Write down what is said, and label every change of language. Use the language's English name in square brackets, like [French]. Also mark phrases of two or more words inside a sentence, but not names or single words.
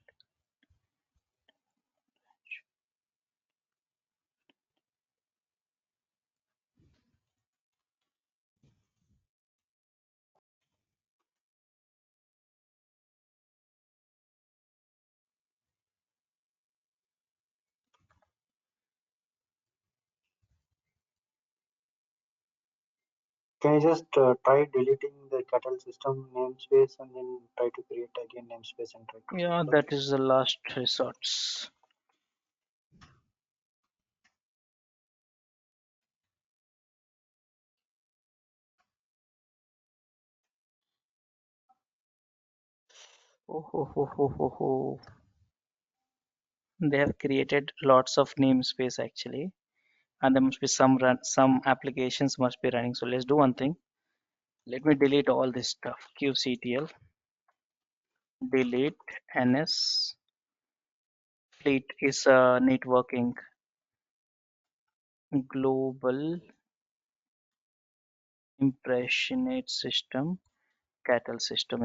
[English] Can you just try deleting the cattle system namespace and then try to create again namespace and try to run Yeah, the that is the last resorts. Oh, ho, ho, ho, ho, ho. They have created lots of namespace actually, and there must be some applications must be running. So let's do one thing. Let me delete all this stuff. Qctl delete ns fleet is a networking global impressionate system cattle system.